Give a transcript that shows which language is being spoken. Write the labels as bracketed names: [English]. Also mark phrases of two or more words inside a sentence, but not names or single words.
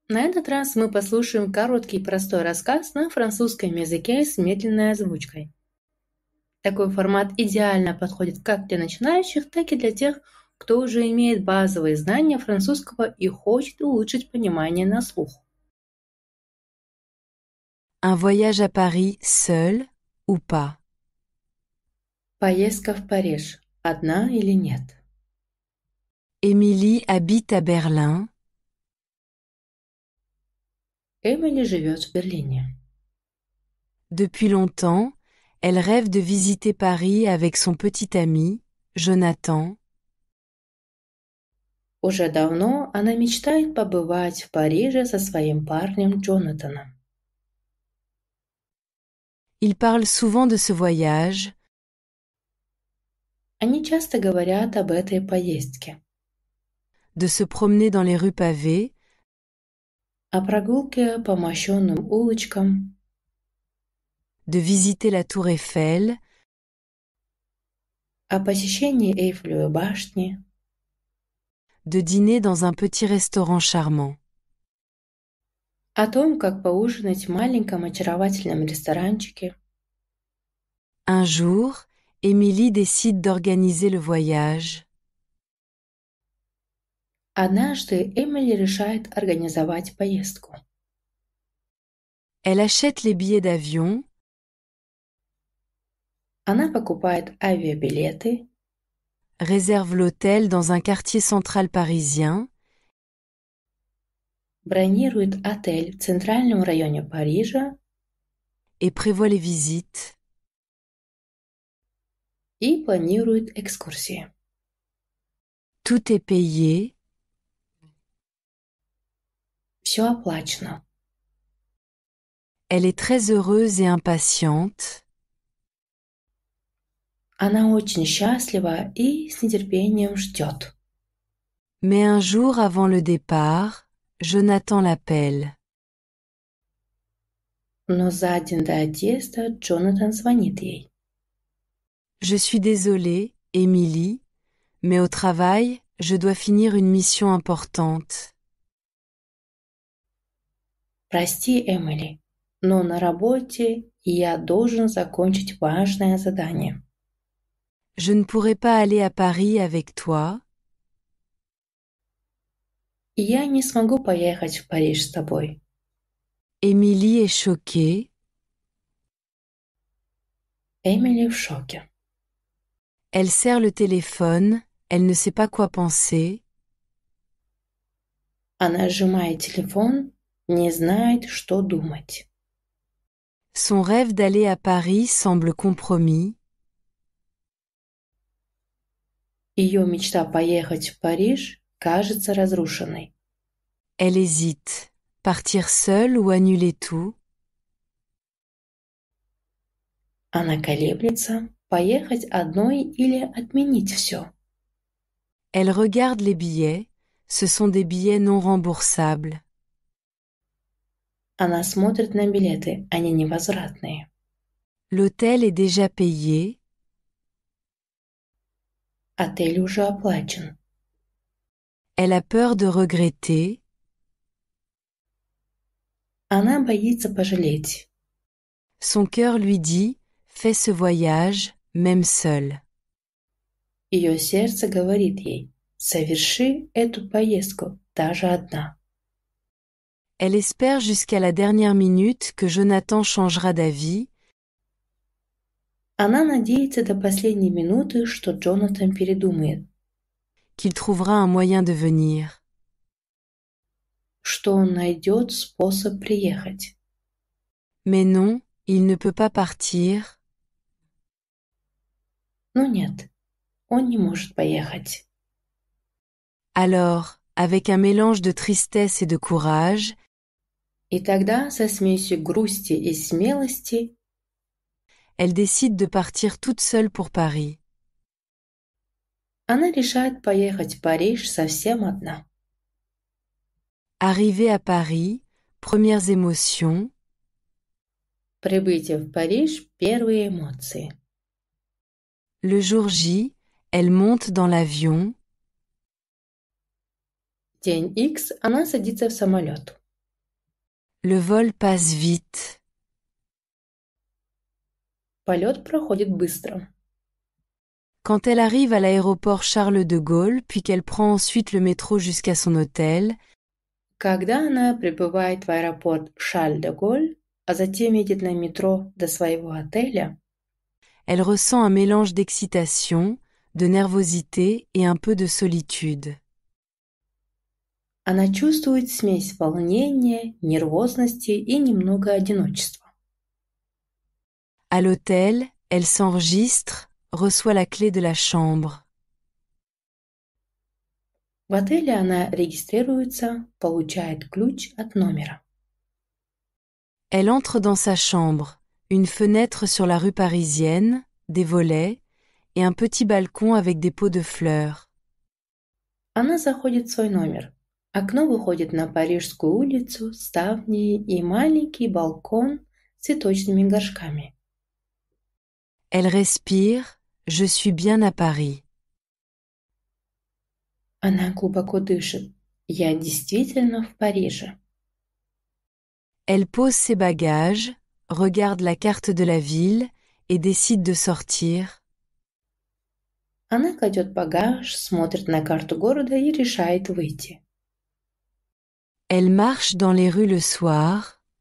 [Russian] На этот раз мы послушаем короткий простой рассказ на французском языке с медленной озвучкой. Такой формат идеально подходит как для начинающих, так и для тех, кто уже имеет базовые знания французского и хочет улучшить понимание на слух. [French] Un voyage à Paris seul ou pas? [Russian] Поездка в Париж. Одна или нет? [French] Émilie habite à Berlin. [Russian] Эмили живет в Берлине. [French] Depuis longtemps, elle rêve de visiter Paris avec son petit ami, Jonathan. [Russian] Уже давно она мечтает побывать в Париже со своим парнем Джонатаном. [French] Ils parlent souvent de ce voyage. [Russian] Они часто говорят об этой поездке. [French] De se promener dans les rues pavées, [Russian] О прогулке по мощенным улочкам, [French] de visiter la tour Eiffel, [Russian] о посещении Эйфелевой башни, [French] de dîner dans un petit restaurant charmant. [Russian] о том, как поужинать в маленьком очаровательном ресторанчике. [French] Un jour, Émilie décide d'organiser le voyage. [Russian] Однажды Эмили решает организовать поездку. [French] Elle achète les billets d'avion, [Russian] Она покупает авиабилеты, [French] réserve l'hôtel dans un quartier central parisien [Russian] бронирует отель в центральном районе Парижа [French] et prévoit les visites. [Russian] и планирует экскурсии. [French] Tout est payé. [Russian] Все оплачено. [French] Elle est très heureuse et impatiente. [Russian] Она очень счастлива и с нетерпением ждет. [French] Mais un jour avant le départ, Jonathan l'appelle. [Russian] Но за день до отъезда Джонатан звонит ей. [French] Je suis désolée, Émilie, mais au travail, je dois finir une mission importante. [Russian] Прости, Эмили, но на работе я должен закончить важное задание. [French] Je ne pourrai pas aller à Paris avec toi. [Russian] И я не смогу поехать в Париж с тобой. [French] Émilie est choquée. [Russian] Эмили в шоке. [French] Elle serre le téléphone, elle ne sait pas quoi penser. [Russian] Она сжимает телефон, не знает, что думать. [French] Son rêve d'aller à Paris semble compromis. [Russian] Ее мечта поехать в Париж кажется разрушенной. [French] Elle hésite. Partir seule ou annuler tout? [Russian] Она колеблется, поехать одной или отменить все. [French] Elle regarde les billets. Ce sont des billets non remboursables. [Russian] Она смотрит на билеты, они невозвратные. [French] L'hôtel est déjà payé. [Russian] Отель уже оплачен. [French] Elle a peur de regretter. [Russian] Она боится пожалеть. [French] Son cœur lui dit « Fais ce voyage, même seul ». [Russian] Ее сердце говорит ей: соверши эту поездку, даже одна. [French] Elle espère jusqu'à la dernière minute que Jonathan changera d'avis. [Russian] Она надеется до последней минуты, что Джонатан передумает, [French] Qu'il trouvera un moyen de venir. [Russian] что он найдет способ приехать. [French] Mais non, il ne peut pas partir. [Russian] Но нет, он не может поехать. [French] Alors, avec un mélange de tristesse et de courage, [Russian] И тогда, со смесью грусти и смелости, [French] elle décide de partir toute seule pour Paris. [Russian] она решает поехать в Париж совсем одна. [French] Arrivée à Paris, premières émotions. [Russian] Прибытие в Париж – первые эмоции. [French] Le jour J, elle monte dans l'avion. [Russian] День X она садится в самолет. [French] Le vol passe vite. [Russian] Полет проходит быстро. [French] Quand elle arrive à l'aéroport Charles de Gaulle, puis qu'elle prend ensuite le métro jusqu'à son hôtel, [Russian] Когда она прибывает в аэропорт Шарль-де-Голь, а затем едет на метро до своего отеля, [French] elle ressent un mélange d'excitation, de nervosité et un peu de solitude. [Russian] она чувствует смесь волнения, нервозности и немного одиночества. [French] À l'hôtel, elle s'enregistre, reçoit la clé de la chambre. [Russian] В отеле она регистрируется, получает ключ от номера. [French] Elle entre dans sa chambre, une fenêtre sur la rue parisienne, des volets, et un petit balcon avec des pots de fleurs. [Russian] Она заходит в свой номер. Окно выходит на Парижскую улицу, ставни и маленький балкон с цветочными горшками. [French] Elle respire, je suis bien à Paris. [Russian] Она глубоко дышит. Я действительно в Париже. [French] Elle pose ses bagages, regarde la carte de la ville et décide de sortir. [Russian] Она кладет багаж, смотрит на карту города и решает выйти. [French] Elle marche dans les rues le soir.